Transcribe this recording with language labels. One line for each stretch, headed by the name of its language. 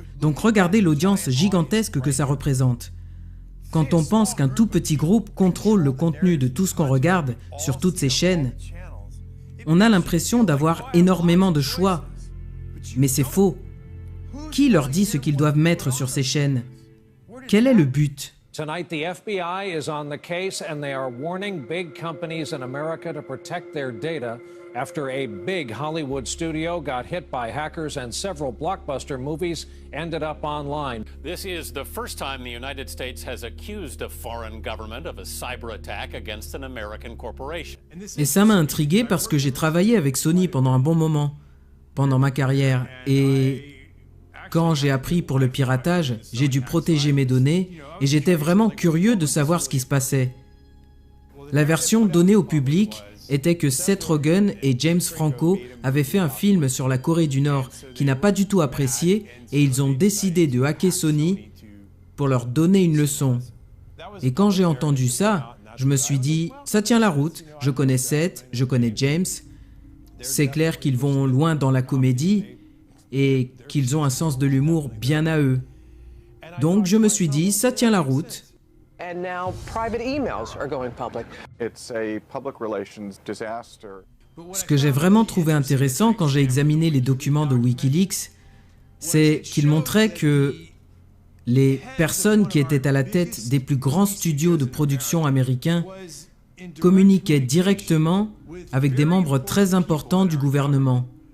French: Donc regardez l'audience gigantesque que ça représente. Quand on pense qu'un tout petit groupe contrôle le contenu de tout ce qu'on regarde sur toutes ces chaînes, on a l'impression d'avoir énormément de choix. Mais c'est faux. Qui leur dit ce qu'ils doivent mettre sur ces chaînes? Quel est le but?
English: Tonight, the FBI is on the case and they are warning big companies in America to protect their data after a big Hollywood studio got hit by hackers and several blockbuster movies ended up online. This is the first time the United States has accused a foreign government of a cyber attack against an American corporation.
French: Et ça m'a intrigué parce que j'ai travaillé avec Sony pendant un bon moment, pendant ma carrière. Et quand j'ai appris pour le piratage, j'ai dû protéger mes données et j'étais vraiment curieux de savoir ce qui se passait. La version donnée au public était que Seth Rogen et James Franco avaient fait un film sur la Corée du Nord qui n'a pas du tout apprécié et ils ont décidé de hacker Sony pour leur donner une leçon. Et quand j'ai entendu ça, je me suis dit, ça tient la route, je connais Seth, je connais James, c'est clair qu'ils vont loin dans la comédie et qu'ils ont un sens de l'humour bien à eux. Donc je me suis dit, ça tient la route.
English: And now private emails are going public. It's a public relations disaster.
French: Ce que j'ai vraiment trouvé intéressant quand j'ai examiné les documents de Wikileaks, c'est qu'ils montraient que les personnes qui étaient à la tête des plus grands studios de production américains communiquaient directement avec des membres très importants du gouvernement.